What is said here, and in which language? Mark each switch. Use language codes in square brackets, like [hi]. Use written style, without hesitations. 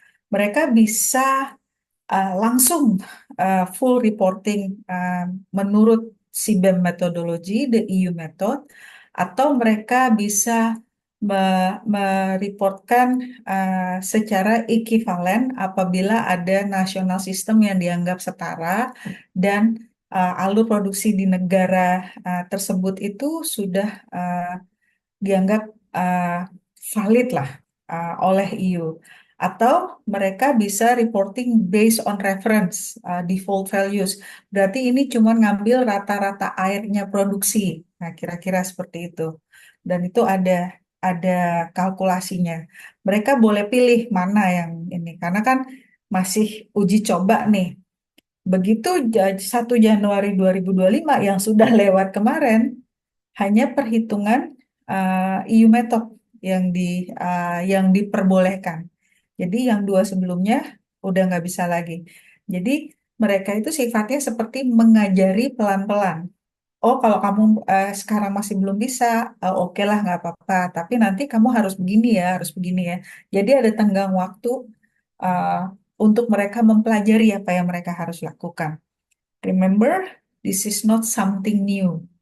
[id] Mereka bisa langsung full reporting menurut SIBEM metodologi, the EU method, atau mereka bisa mereportkan secara ekivalen apabila ada nasional sistem yang dianggap setara dan alur produksi di negara tersebut itu sudah dianggap uh, valid lah oleh EU. [en] Atau mereka bisa reporting based on reference, default values. [id] Berarti ini cuma ngambil rata-rata airnya produksi. Nah, kira-kira seperti itu. Dan itu ada ada kalkulasinya. Mereka boleh pilih mana yang ini, karena kan masih uji coba nih. Begitu 1 Januari 2025 yang sudah lewat kemarin, hanya perhitungan EU method yang yang diperbolehkan. Jadi yang dua sebelumnya udah nggak bisa lagi. Jadi mereka itu sifatnya seperti mengajari pelan-pelan. Oh, kalau kamu sekarang masih belum bisa, oke lah nggak apa-apa. Tapi nanti kamu harus begini ya, harus begini ya. Jadi ada tenggang waktu uh, untuk mereka mempelajari apa yang mereka harus lakukan. [en] Remember, this is not something new.